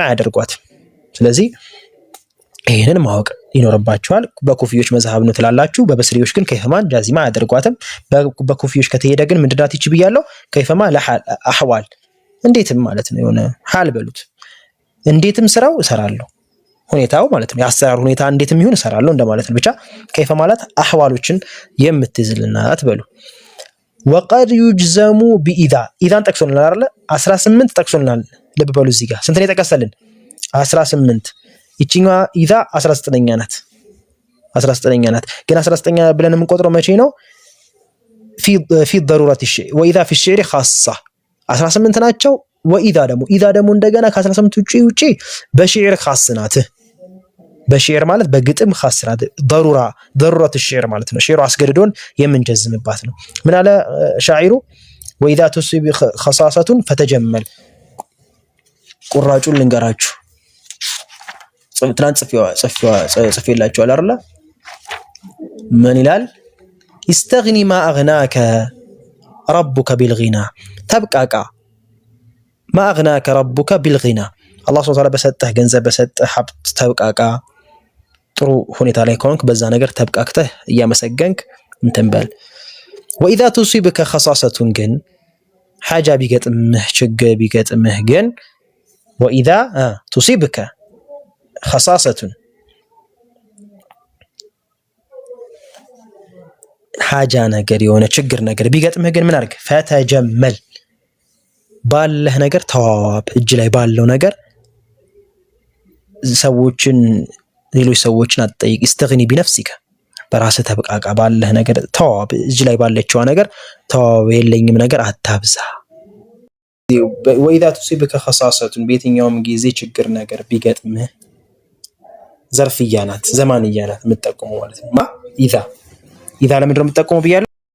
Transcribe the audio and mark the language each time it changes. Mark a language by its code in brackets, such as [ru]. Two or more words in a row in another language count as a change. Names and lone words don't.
[am] ያደርጓት ስለዚህ ይሄንን ማወቅ ይኖርባችኋል በኩፊዮች መዝሐብ ነው ትላላችሁ በበስሪዮች ግን [ar] كيفما جازمة [am] ያደርጓትም በኩፊዮች ከተሄደ ግን ምንድናት ይች ብያለሁ [ar] كيفما للحال أحوال [am] እንዴትም ማለት ነው የሆነ ሐል በሉት እንዴትም ስራው እሰራለሁ ሁኔታው ማለት ነው ያሰራር ሁኔታ እንዴትም ይሁን እሰራለሁ እንደማለት ነው ብቻ ከይፈ ማለት አህዋሎችን የምትዝልናት በሉ [ar] وقد يجزم باذا اذا [am] ጠቅሶልናል አይደል 18 ጠቅሶልናል ልብ በሉ እዚህ ጋር ስንት ነው የጠቀሰልን 18 ይቺኛዋ ኢዛ 19ኛ ናት ግን 19ኛ ብለን የምንቆጥረው መቼ ነው [ar] في ضروره الشيء واذا في الشعر خاصه [am] 18 ናቸው واذا ደግሞ እንደገና ከ18 ውጪ በሽዕር خاص ናት በሽዕር ማለት በግጥም خاص ናት [ar] ضروره الشعر [am] ማለት ነው ሽዕሩ አስገድዶን የምንጀዝምባት ነው ምን አለ ሻዒሩ [ar] واذا تصيب خصاصه فتجمل [am] ቁራጩን ልንገራችሁ ትናንት ጽፌላችኋል አይደል ምን ይላል [ar] استغني ما اغناك ربك [am] بالغنى ተብቃቃ [ar] ما اغناك ربك بالغنى الله سبحانه وتعالى [am] በሰጠህ ገንዘብ በሰጠህ ሀብት ተብቃቃ ጥሩ ሁኔታ ላይ ከሆንክ በዛ ነገር ተብቃቅተህ እያመሰገንክ እንተንበል [ar] واذا تصيبك خصاصه [am] ግን حاجه ቢገጥምህ ችግር ቢገጥምህ ግን [ar] واذا تصيبك خصاصة [am] حاجة ነገር የሆነ ችግር ነገር ቢገጥምህ ግን ምን አድርግ فتجمل ባለህ ነገር ተዋዋብ እጅ ላይ ባለው ነገር ሌሎች ሰዎችን አትጠይቅ [ar] استغني بنفسك [am] በራስህ ተብቃቃ ባለህ ነገር ተዋዋብ እጅ ላይ ባለችው ነገር ተዋዋብ የለኝም ነገር አታብዛ [ar] وإذا تصيبك خصاصة [am] በየትኛውም ጊዜ ችግር ነገር ቢገጥምህ ዘርፍያ ናት ዘማንያ ናት የምትጠቀመው ማለት ነው ማ ኢዛ ለምንድነው የምትጠቀመው ብያለሁ